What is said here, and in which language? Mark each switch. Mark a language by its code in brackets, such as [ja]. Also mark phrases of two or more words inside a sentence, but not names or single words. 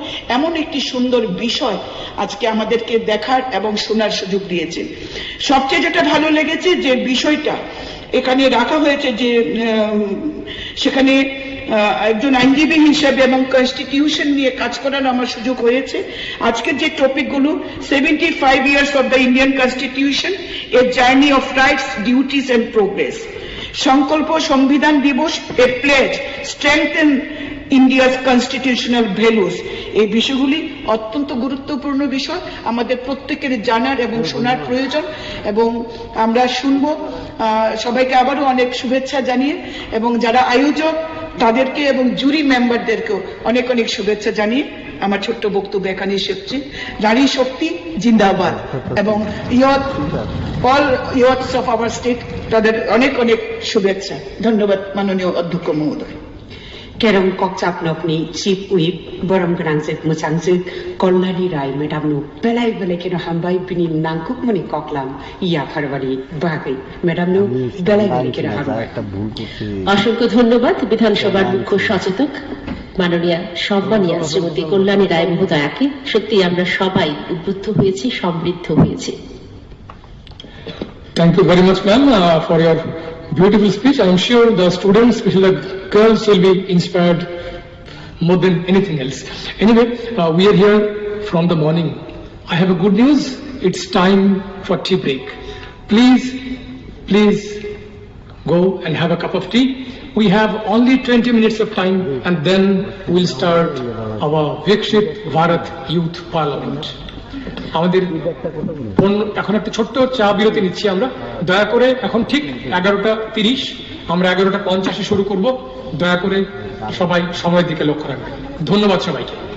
[bn] এমন একটি সুন্দর বিষয় আজকে আমাদেরকে দেখার এবং শোনার সুযোগ দিয়েছে। সবচেয়ে যেটা ভালো লেগেছে যে বিষয়টা এখানে রাখা হয়েছে যে সেখানে একজন আইনজীবী হিসেবে এবং কনস্টিটিউশন নিয়ে কাজ করার আমার সুযোগ হয়েছে। আজকের যে টপিকগুলো [en] 75 years of the Indian Constitution, a journey of rights, duties and progress, [bn] সংকল্প সংবিধান দিবস, [en] a pledge, strengthen India's constitutional values. [bn] এই বিষয়গুলি অত্যন্ত গুরুত্বপূর্ণ বিষয়, আমাদের প্রত্যেকের জানার এবং শোনার প্রয়োজন এবং আমরা শুনব। সবাইকে আবারও অনেক শুভেচ্ছা জানিয়ে এবং যারা আয়োজক তাদেরকে এবং [en] jury members [bn] অনেক অনেক শুভেচ্ছা জানিয়ে আমার ছোট্ট বক্তব্য এখানে শেষ। নারী শক্তি জিন্দাবাদ এবং [en] all youths of our state [bn] তাদের অনেক অনেক শুভেচ্ছা। ধন্যবাদ মাননীয় অধ্যক্ষ মহোদয়। [trp] Kerong kokcap nokni [en] chief whip [trp] borom granjek muchangjuk Kornali Rai madam nu belai keno hambai bini nangkuk muni koklam iya February bagai madam nu belai keno hambai। [bn] অসংখ্য ধন্যবাদ বিধানসভার মুখ্য সচেতক মাননীয়া সম্মানীয়া শ্রীমতী কল্যাণী রায় মহোদয়াকে সত্যি আমরা সবাই উদ্বুদ্ধ হয়েছি, সমৃদ্ধ হয়েছি। [en] Thank you very much, ma'am, for your beautiful speech. I am sure the students, especially the girls, will be inspired more than anything else. Anyway, we are here from the morning. I have a good news. It's time for tea break. Please go and have a cup of tea. We have only 20 minutes of time and then we'll start our Vikshit Bharat Youth Parliament. [bn] আমাদের এখন একটা ছোট্ট চা বিরতি নিচ্ছি আমরা। দয়া করে এখন ঠিক 11:30 আমরা 11:50 শুরু করব। দয়া করে সবাই সময়ের দিকে লক্ষ্য রাখবেন। ধন্যবাদ সবাইকে।